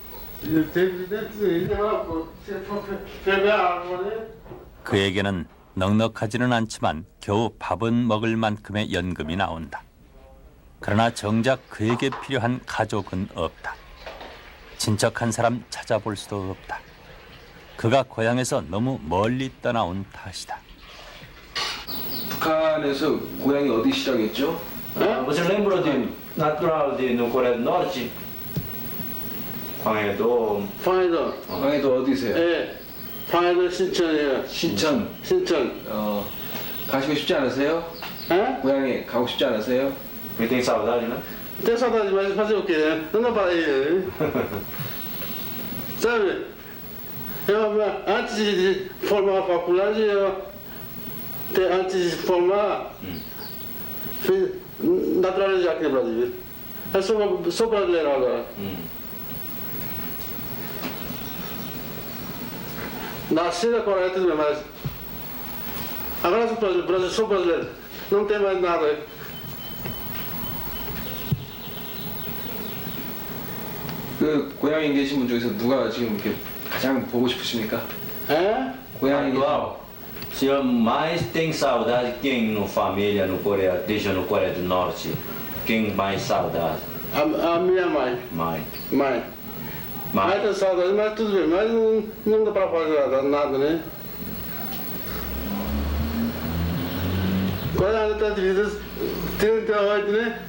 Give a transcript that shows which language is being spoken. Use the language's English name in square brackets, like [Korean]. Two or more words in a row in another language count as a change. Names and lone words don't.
[Korean] 그에게는 넉넉하지는 않지만 겨우 밥은 먹을 만큼의 연금이 나온다. 그러나 정작 그에게 필요한 가족은 없다. 친척 한 사람 찾아볼 수도 없다. 그가 고향에서 너무 멀리 떠나온 탓이다. 북한에서 고향이 어디시라겠죠? [Portuguese] Você lembra de natural de no Coreia do Norte? [Korean] 광해도. 광해도 어디세요? 예. 방해도 신천이에요. 신천. 신천. 가시고 싶지 않으세요? 예? 고향에 가고 싶지 않으세요? [Portuguese] Porque tem saudade, né? Tem saudade, mas fazer o quê? Não dá para ir. Sabe? Antes de formar a faculdade, antes de formar, fiz naturalizar aqui no Brasil. Eu sou brasileiro agora. Nasci na Coreia, tudo bem, mas agora sou brasileiro. Não tem mais nada. [Korean] 그 고향에 계신 분 중에서 누가 지금 이렇게 가장 보고 싶으십니까? [Portuguese] É? [Korean] 고향이 [Portuguese] Atual. O senhor mais tem saudade quem no família no Coreia, deixa no Coreia do Norte? Quem mais saudade? A minha mãe. Mãe. Mãe. Mãe tem saudade, mas tudo bem. Mas não dá para fazer nada, né? Quando ela está de vida, 38, né?